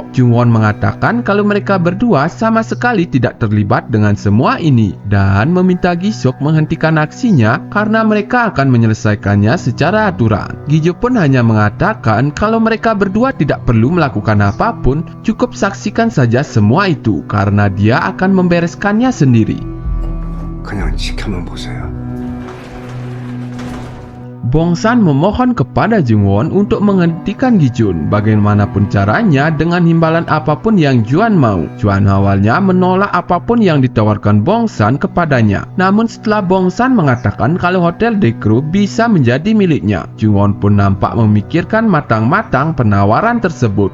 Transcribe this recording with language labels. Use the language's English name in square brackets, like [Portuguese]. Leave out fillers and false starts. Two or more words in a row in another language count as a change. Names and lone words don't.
[Indonesian] Jungwon mengatakan kalau mereka berdua sama sekali tidak terlibat dengan semua ini dan meminta Gi Seok menghentikan aksinya karena mereka akan menyelesaikannya secara aturan. Gi Jun pun hanya mengatakan kalau mereka berdua tidak perlu melakukan apapun, cukup saksikan saja semua itu karena dia akan membereskan sendiri. [Korean] 그냥 지켜만 보세요. [Indonesian] Bongsan memohon kepada Jungwon untuk menghentikan Gi Jun bagaimanapun caranya dengan imbalan apapun yang Juan mau. Juan awalnya menolak apapun yang ditawarkan Bongsan kepadanya. Namun setelah Bongsan mengatakan kalau Hotel Dekru bisa menjadi miliknya, Jungwon pun nampak memikirkan matang-matang penawaran tersebut.